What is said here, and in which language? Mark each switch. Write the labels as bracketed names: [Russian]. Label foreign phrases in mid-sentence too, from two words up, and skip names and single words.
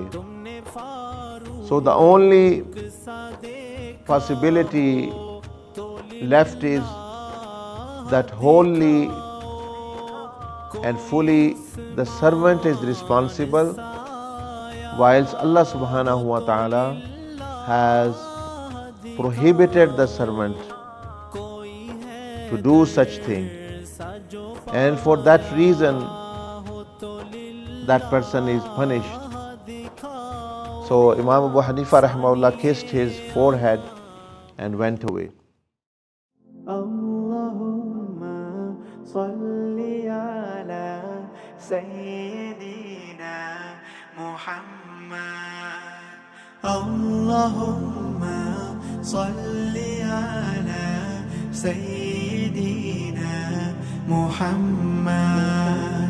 [English] So the only possibility left is that wholly and fully the servant is responsible, whilst Allah [Arabic] سبحانه وتعالى [English] has prohibited the servant to do such thing, and for that reason that person is punished. So Imam Abu Hanifa rahimahullah kissed his forehead and went away. [Arabic] اللهم صل على سيدنا محمد. اللهم صل على سيدنا محمد.